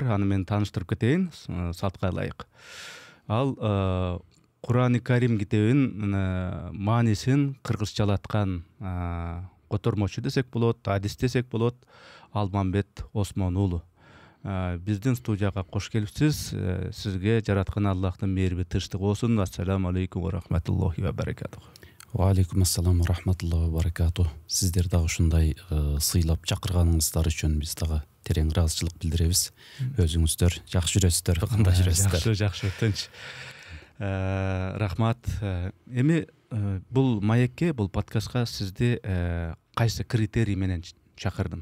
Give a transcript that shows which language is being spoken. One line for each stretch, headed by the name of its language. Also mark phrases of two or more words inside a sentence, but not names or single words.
Kyrgyz: Аны мен тааныштырып кетейин, салтка ылайык. Ал Кур'ан-ы Карим китебин маанисин кыргызчалаткан котормочу десек болот, адис десек болот, Алмамбет Осмон уулу. Биздин студияга кош келипсиз. Сизге жараткан Аллахтын мээриби тынчтыгы болсун.
Arabic: السلام عليكم ورحمة الله وبركاته. وعليكم السلام ورحمة الله وبركاته.
Kyrgyz: Сиздер дагы ушундай сыйлап чакырганыңыздар үчүн биз дагы терең ыраазычылык билдиребиз. Өзүңүздөр жакшы жүрөсүздөр, кандай жүрөсүздөр? Жакшы, тынч. Рахмат. Эми бул маекке, бул подкастка сизди кайсы критерий менен чакырдым?